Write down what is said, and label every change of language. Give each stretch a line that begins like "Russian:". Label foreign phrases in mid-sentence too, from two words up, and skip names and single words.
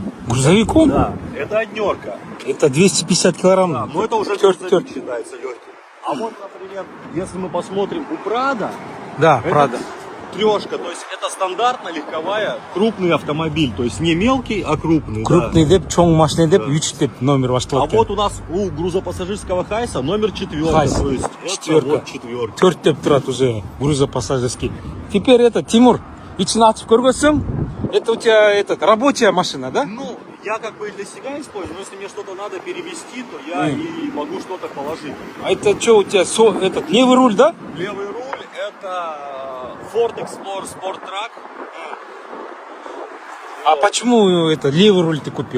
Russian: Грузовиком? Да, это однерка. Это 250 килограмм. Да, но это уже грузовик считается легким. А вот, например, если мы посмотрим у Прада, да, Прада. Трешка, то есть это стандартно легковая, крупный автомобиль, то есть не мелкий, а крупный. Крупный да.
Kyrgyz: деп, чоң машина деп, 3 деп номер башталат.
Russian: А вот у нас у грузопассажирского Хайса номер 4. Хайс, то есть четверка. Вот четверка.
Kyrgyz: 4 деп турат
Russian: уже грузопассажирский. Теперь это,
Kyrgyz: Тимур, ичин ачып көргөсөм,
Russian: это у тебя рабочая машина, да? Ну, я как бы для себя использую, но если мне что-то надо перевести, то я и могу что-то положить. А это что у тебя, левый руль, да? Левый руль это Ford Explorer Sport Track. А почему левый руль ты купил?